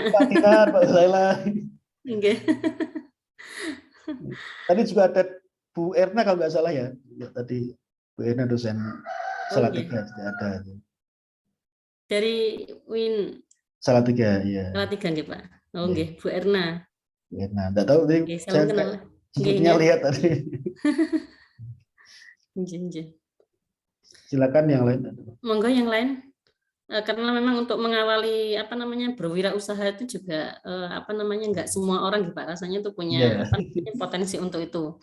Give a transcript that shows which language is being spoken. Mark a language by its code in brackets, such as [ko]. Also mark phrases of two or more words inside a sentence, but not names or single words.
[id] Pak Dinar, Pak Zaila. Tadi juga ada Bu Erna kalau nggak salah ya. Tadi Bu Erna dosen Salatiga ada. Dari Win. Salatiga, iya. Salatiga nggih Pak. Oh nggih, Bu Erna. Bu Erna, nggak tahu nih. Saya sebutnya lihat tadi. Silakan yang lain. Monggo yang lain. Karena memang untuk mengawali berwirausaha itu juga nggak semua orang Pak rasanya itu punya potensi untuk itu.